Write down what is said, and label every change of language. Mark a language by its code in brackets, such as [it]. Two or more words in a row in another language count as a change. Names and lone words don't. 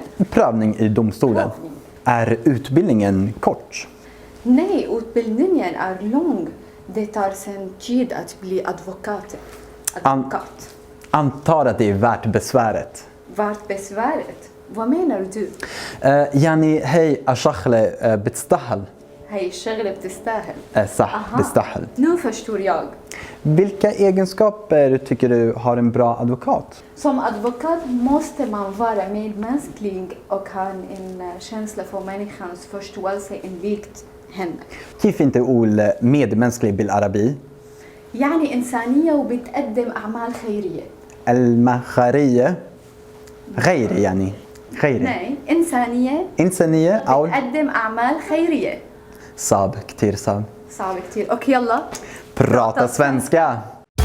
[sv] Prövning i domstolen. Prövning. Är utbildningen kort? Nej, utbildningen är lång. Det tar sen tid att bli advokat. advokat. Antar att det är värt besväret. Värt besväret? Vad menar du? [ar] يعني هي الشغلة بتستاهل. هي الشغلة بتستاهل. صح, بتستاهل. [sv] Nu förstår jag. Vilka egenskaper tycker du har en bra advokat? Som advokat måste man vara medmänsklig och ha en känsla för människans förståelse invikt henne. [ar] كيف انت تقول medmänsklig بالعربي؟ يعني إنسانية وبتقدم أعمال خيرية. المخارية غير يعني غير. Nej, إنسانية أو بتقدم أعمال خيرية. صعب كتير صعب. صعب كتير. أوكي يلا. [sv] Prata svenska!